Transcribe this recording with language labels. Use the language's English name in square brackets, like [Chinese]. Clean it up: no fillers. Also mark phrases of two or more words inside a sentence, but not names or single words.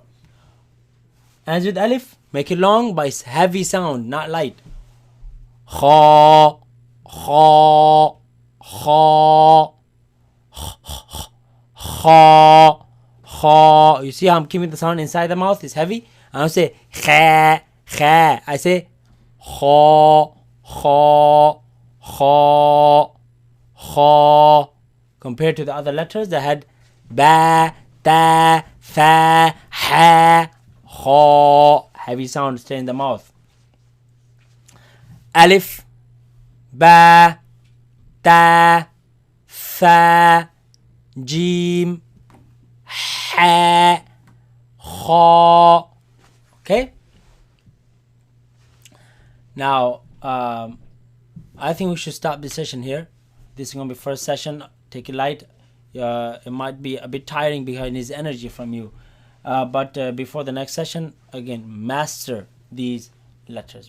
[English] And with alif, make it long, but it's heavy sound, not light. Kha, kha, kha, kha, kha. You see how I'm keeping the sound inside the mouth? It's heavy. I don't say kha, kha. I say kha, kha, kha, kha. Compared to the other letters that had ba, ta, fa, ha, kha. Heavy sound stay in the mouth. Alif, ba, ta, fa, jim, ha, kha. Okay. Now, I think we should stop this session here. This is gonna be first session. Take it light. It might be a bit tiring because it needs energy from you. But before the next session, again, master these letters.